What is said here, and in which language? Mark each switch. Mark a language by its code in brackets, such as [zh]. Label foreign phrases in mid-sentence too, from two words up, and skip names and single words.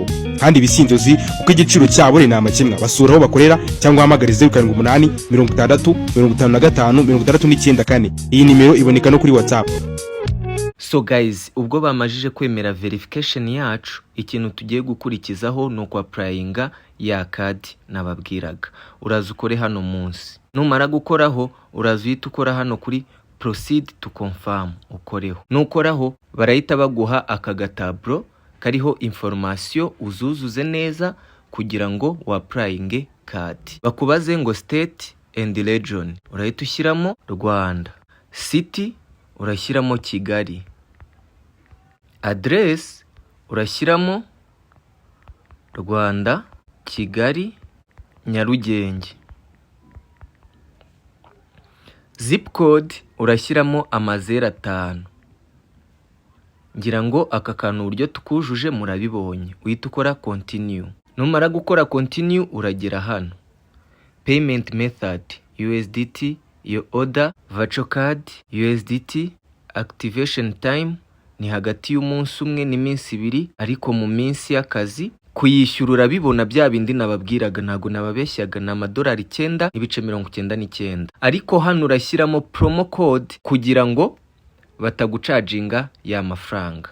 [rw] Kandi bisinzozi uko igiciro cyabo ni amakimwa. Basura aho bakorera cyangwa hamagara 078 60 55 69. Iyi nimero iboneka no kuri WhatsApp. [en] So guys, [rw] ubwo bamajije kwemera verification yacu, ikintu tugiye gukurikizaho no kwa applyinga ya card nababwiraga. Uraza ukore hano munsi. Numara gukoraho uraza uhita ukora hano kuri [en] proceed to confirm, [rw] ukoreho. Nukoraho barahita baguha aka gatablo kariho information uzuzuze neza kugira ngo wa applyinge card. Bakubaze ngo [en] state and region, [rw] urahita ushyiramo Rwanda. City urashyiramo Kigali. Address urashyiramo Rwanda, Kigali, Nyarugenge. [en] Zip code [rw] urashyiramo 05. Ngira ngo aka kantu uburyo tukujuje murabibonye. Uhita ukora continue. Numara gukora continue uragera hano. [en] Payment method USDT, your order, virtual card USDT, activation time [rw] ni hagati y'umunsi umwe n'iminsi 2, ariko mu minsi y'akazi kuyishyura urabibona bya bindi nababwiraga, ntago nababeshyaga, na $9.99. Ariko hano urashyiramo [en] promo code [rw] kugira ngo batagucaginga ya mafaranga.